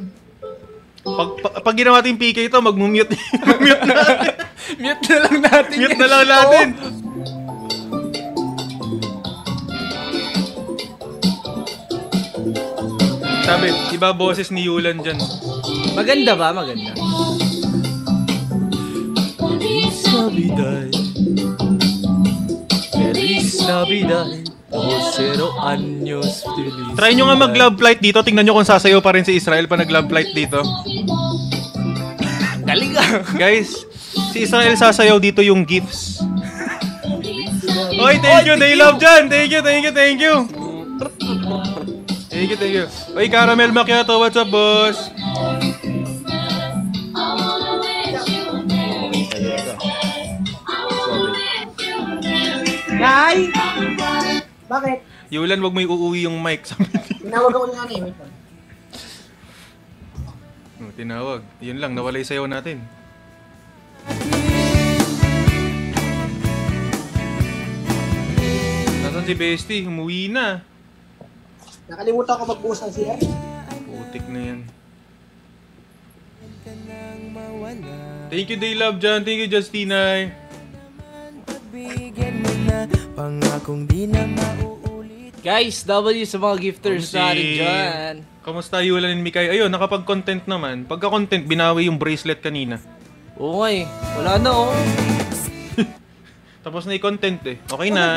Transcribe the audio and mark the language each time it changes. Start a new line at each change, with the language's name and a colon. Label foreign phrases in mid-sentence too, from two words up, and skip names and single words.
Filipino: Pag ginawa natin PK ito, mag-mute. Mute natin. Mute na lang natin Mute yan. na lang natin. Sabi, iba boses ni Yulan dyan. Maganda ba? Maganda.
Spanish: Feliz Navidad. Feliz Navidad. 0 años feliz.
Filipino: Try nyo nga mag-love flight dito. Tingnan nyo kung sasayaw pa rin si Israel pa nag-love flight dito. Galing ah. Guys, si Israel sasayaw dito yung gifts. Oy,
English: thank you, they love dyan. Thank you. Thank you. Oy, Caramel Macchiato, what's up, boss?
Filipino: Nay! Bakit? Yulan, wag mo uuwi yung mic. Sabi niya. Tinawag ako niya wait lang. Tinawag. Yun lang, nawala yung sayaw natin. Nasaan si Bestie? Umuwi na. Nakalimutan ko magbuhos ng CR. Putik na yan.
English: Thank you, Day Love dyan. Thank you, Justina.
Filipino: Pagbigyan mo na pangakong di na mauulit. Guys, W sa mga gifters Si- natin dyan. Kamusta, Yulan and Mikay? Ayun, nakapag-content naman. Pagka-content, binawi yung bracelet kanina. Oo nga eh. Wala na oh. Tapos na i-content eh. Okay na.